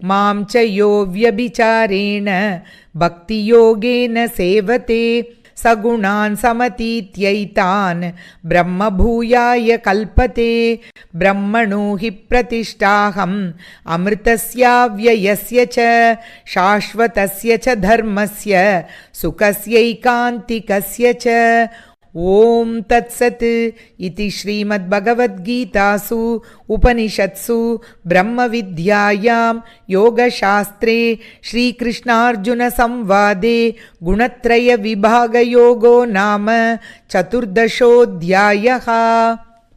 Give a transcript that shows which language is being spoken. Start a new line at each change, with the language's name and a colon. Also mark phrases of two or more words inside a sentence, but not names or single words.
Sanskrit: मां च यो व्यभिचारेण भक्तियोगेन सेवते सगुणान् समतीत्यैतान् ब्रह्मभूयाय कल्पते ब्रह्मणो हि प्रतिष्ठाहम् अमृतस्याव्ययस्य च शाश्वतस्य च धर्मस्य सुखस्यैकान्तिकस्य च ఓం తత్సత్ ఇతి శ్రీమద్భగవద్గీతాసు ఉపనిషత్సు బ్రహ్మవిద్యాయాం యోగశాస్త్రే శ్రీకృష్ణార్జున సంవాదే గుణత్రయ విభాగయోగో నామ చతుర్దశోऽధ్యాయः।